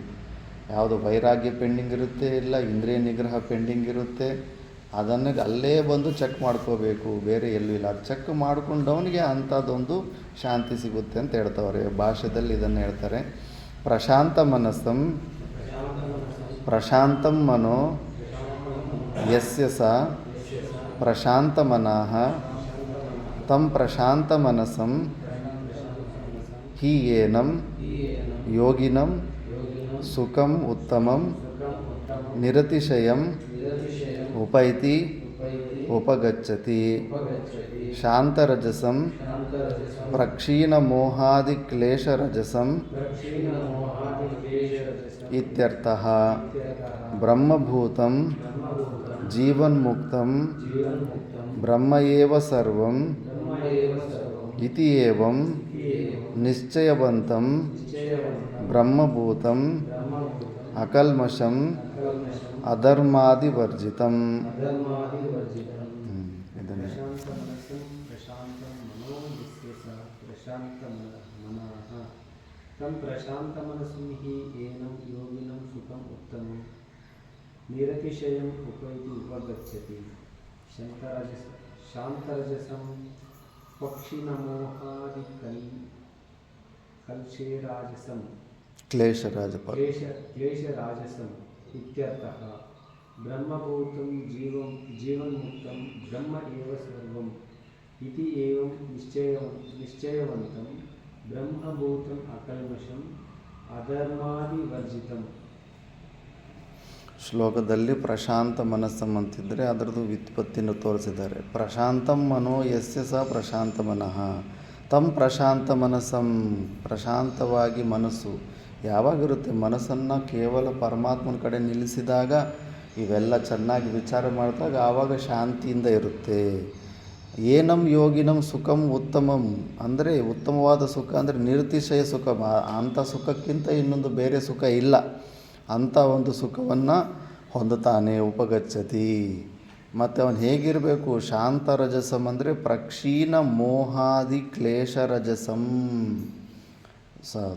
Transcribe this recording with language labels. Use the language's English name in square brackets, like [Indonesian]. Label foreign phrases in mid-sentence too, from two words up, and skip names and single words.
[Kannada] ಯಾವುದೋ ವೈರಾಗ್ಯ ಪೆಂಡಿಂಗ್ ಇರುತ್ತೆ, ಇಲ್ಲ ಇಂದ್ರಿಯ ನಿಗ್ರಹ ಪೆಂಡಿಂಗ್ ಇರುತ್ತೆ. ಅದನ್ನು ಅಲ್ಲೇ ಬಂದು ಚೆಕ್ ಮಾಡ್ಕೋಬೇಕು, ಬೇರೆ ಎಲ್ಲೂ ಇಲ್ಲ. ಅದು ಚೆಕ್ ಮಾಡ್ಕೊಂಡವನಿಗೆ ಅಂಥದ್ದೊಂದು ಶಾಂತಿ ಸಿಗುತ್ತೆ ಅಂತ ಹೇಳ್ತವ್ರೆ. ಭಾಷೆದಲ್ಲಿ ಇದನ್ನು ಹೇಳ್ತಾರೆ. [Sanskrit] ಪ್ರಶಾಂತಂ ಮನೋ ಯಸ್ಯ ಸ ಪ್ರಶಾಂತ ಮನಃ ತಂ ಪ್ರಶಾಂತ ಮನಸಂ ಹಿ ಏನಂ ಯೋಗಿನಂ ಸುಖಂ ಉತ್ತಮಂ ನಿರತಿಶಯಂ ಉಪೈತಿ ಉಪಗಚ್ಚತಿ. ಶಾಂತರಜಸಂ ಪ್ರಕ್ಷೀಣಮೋಹಾದಿಕ್ಲೇಶರಜಸಂ ಇತ್ಯರ್ಥಃ. ಬ್ರಹ್ಮಭೂತಂ ಜೀವನ್ಮುಕ್ತಂ ಬ್ರಹ್ಮ ಏವ ಸರ್ವಂ ಇತಿ ಏವಂ ನಿಶ್ಚಯವಂತಂ ಬ್ರಹ್ಮಭೂತಂ ಅಕಲ್ಮಷಂ ಅಧರ್ಮಾದಿವರ್ಜಿತಂ. [Kannada] ಇದನ್ನೇ [Sanskrit] ತಂ ಪ್ರಶಾಂತ ಮನಸ್ಸು ಹಿ ಏನಂ ಯೋಗಿನಂ ಸುಖಂ ಉತ್ತಮಂ ನಿರತಿಶಯಂ ಉಪೈತಿ ಉಪಗಚ್ಚತಿ. ಶಾಂತರಜಸಂ ಪಕ್ಷಿನಮೋಹಾದಿ ಕಲ್ಶೇರಾಜಸಂ ಕ್ಲೇಶರಾಜಸಂ ಇತ್ಯರ್ಥಃ. ಬ್ರಹ್ಮಭೂತಂ ಜೀವನ್ಮುಕ್ತಂ ಬ್ರಹ್ಮ ಏವ ಸರ್ವಂ ಇತಿ ಏವಂ ನಿಶ್ಚಯವಂತಂ ಬ್ರಹ್ಮಭೂತಂ ಅಕಲ್ಮಷಂ ಅಧರ್ಮಾದಿವರ್ಜಿತಂ. [Kannada] ಶ್ಲೋಕದಲ್ಲಿ [Sanskrit] ಪ್ರಶಾಂತ ಮನಸ್ಸಂ [Kannada] ಅಂತಿದ್ದರೆ ಅದರದ್ದು ವ್ಯುತ್ಪತ್ತಿಯನ್ನು ತೋರಿಸಿದ್ದಾರೆ. [Sanskrit] ಪ್ರಶಾಂತಂ ಮನೋ ಯಸ್ಯ ಸ ಪ್ರಶಾಂತ ಮನಃ ತಂ ಪ್ರಶಾಂತ ಮನಸ್ಸಂ. [Kannada] ಪ್ರಶಾಂತವಾಗಿ ಮನಸ್ಸು ಯಾವಾಗಿರುತ್ತೆ? ಮನಸ್ಸನ್ನು ಕೇವಲ ಪರಮಾತ್ಮನ ಕಡೆ ನಿಲ್ಲಿಸಿದಾಗ, ಇವೆಲ್ಲ ಚೆನ್ನಾಗಿ ವಿಚಾರ ಮಾಡಿದಾಗ ಆವಾಗ ಶಾಂತಿಯಿಂದ ಇರುತ್ತೆ. [Sanskrit] ಏನಂ ಯೋಗಿನಂ ಸುಖಂ ಉತ್ತಮಂ [Kannada] ಅಂದರೆ ಉತ್ತಮವಾದ ಸುಖ ಅಂದರೆ ನಿರತಿಶಯ ಸುಖ. ಅಂಥ ಸುಖಕ್ಕಿಂತ ಇನ್ನೊಂದು ಬೇರೆ ಸುಖ ಇಲ್ಲ. ಅಂಥ ಒಂದು ಸುಖವನ್ನು ಹೊಂದುತ್ತಾನೆ. ಉಪಗಚ್ಚತಿ. ಮತ್ತು ಅವನು ಹೇಗಿರಬೇಕು? [Sanskrit] ಶಾಂತರಜಸಂ ಅಂದರೆ ಪ್ರಕ್ಷೀಣ ಮೋಹಾದಿ ಕ್ಲೇಶರಜಸಂ.